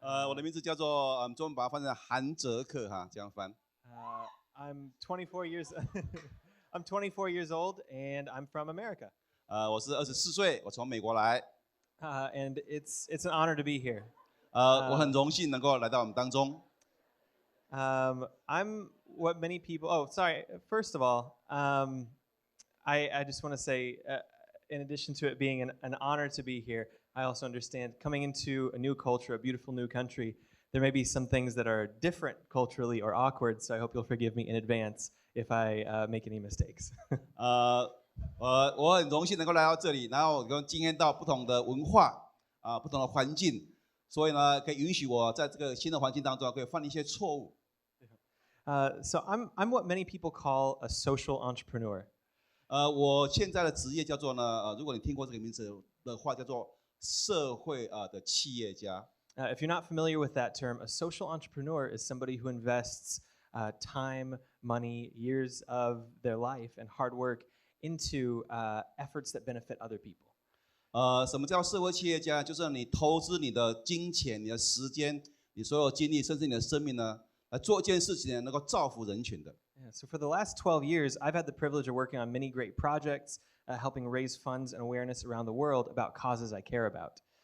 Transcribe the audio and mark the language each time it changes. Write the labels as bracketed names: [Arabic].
[Chinese] 我的名字叫做中文把它翻成韩哲克哈，这样翻。 [English] I'm 24 years. I'm 24 years old, and I'm from America. [Chinese] 我是24岁，我从美国来。 [English] And it's an honor to be here. [Chinese] 我很荣幸能够来到我们当中。 [English] I'm what many people. Oh, sorry. First of all, I just want to say, in addition to it being an honor to be here, I also understand coming into a new culture, a beautiful new country, there may be some things that are different culturally or awkward. So I hope you'll forgive me in advance if I make any mistakes. [Chinese] 我很荣幸能够来到这里，然后跟经验到不同的文化不同的环境，所以呢，可以允许我在这个新的环境当中可以犯一些错误。 [English] So I'm what many people call a social entrepreneur. [Chinese] 我现在的职业叫做呢，如果你听过这个名字的话，叫做社会的企业家。 [English] If you're not familiar with that term, a social entrepreneur is somebody who invests time, money, years of their life, and hard work into efforts that benefit other people. [Chinese] 什么叫社会企业家？就是你投资你的金钱、你的时间、你所有精力，甚至你的生命呢，来做一件事情能够造福人群的。 [English] Yeah, so for the last 12 years, I've had the privilege of working on many great projects, helping raise funds and awareness around the world about causes I care about.